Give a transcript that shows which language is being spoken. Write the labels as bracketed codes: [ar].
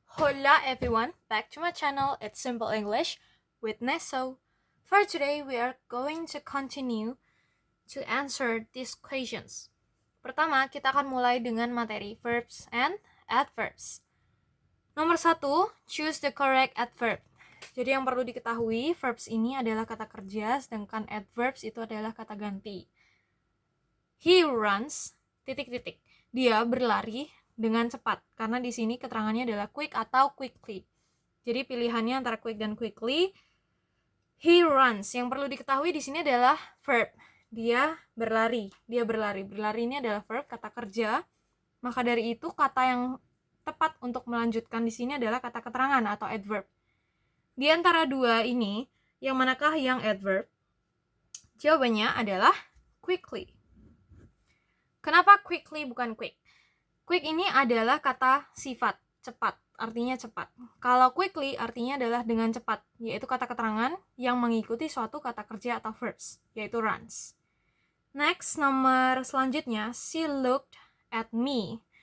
[en] Hola everyone, back to my channel, it's Simple English with Neso. For today, we are going to continue to answer these questions. [id] Pertama, kita akan mulai dengan materi verbs and adverbs. Nomor 1, [en] choose the correct adverb. [id] Jadi yang perlu diketahui, verbs ini adalah kata kerja, sedangkan adverbs itu adalah kata ganti. [en] He runs, [id] titik-titik. Dia berlari dengan cepat, karena di sini keterangannya adalah quick atau quickly. Jadi pilihannya antara quick dan quickly. [en] He runs. [id] Yang perlu diketahui di sini adalah verb. Dia berlari. Berlari ini adalah verb, kata kerja. Maka dari itu kata yang tepat untuk melanjutkan di sini adalah kata keterangan atau adverb. Di antara dua ini, yang manakah yang adverb? Jawabannya adalah quickly. Kenapa quickly bukan quick? Quick ini adalah kata sifat, cepat, artinya cepat. Kalau quickly artinya adalah dengan cepat, yaitu kata keterangan yang mengikuti suatu kata kerja atau verbs, yaitu runs. [en] Next, [id] nomor selanjutnya, [en] she looked at me.